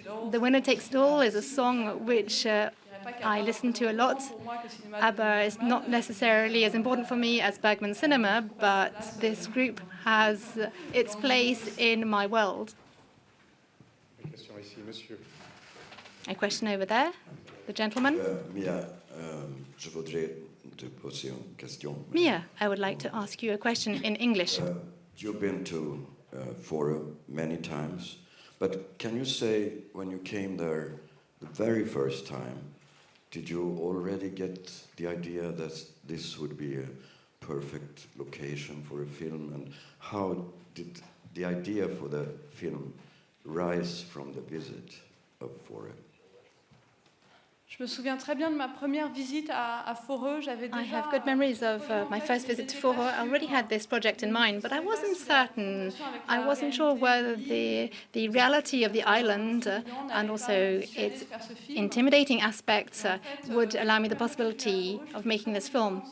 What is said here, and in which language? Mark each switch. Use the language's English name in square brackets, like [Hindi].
[English] The Winner Takes It All is a song which I listen to a lot. ABBA is not necessarily as important for me as Bergman Cinema, but this group has its place in my world. [French] Question ici, monsieur. [English] A question over there, the gentleman. [French] Mia, je voudrais te poser une question. [English] Mia, I would like to ask you a question in English. You've been to Forum many times, but can you say when you came there the very first time, did you already get the idea that this would be a perfect location for a film, and how did the idea for the film rise from the visit of Forum? [French] Je me souviens très bien de ma première visite à Foreux. J'avais [English] I [French] déjà. [English] have good memories of my first visit to Foreux. I already had this project in mind, but I wasn't certain. I wasn't sure whether the reality of the island and also its intimidating aspects would allow me the possibility of making this film.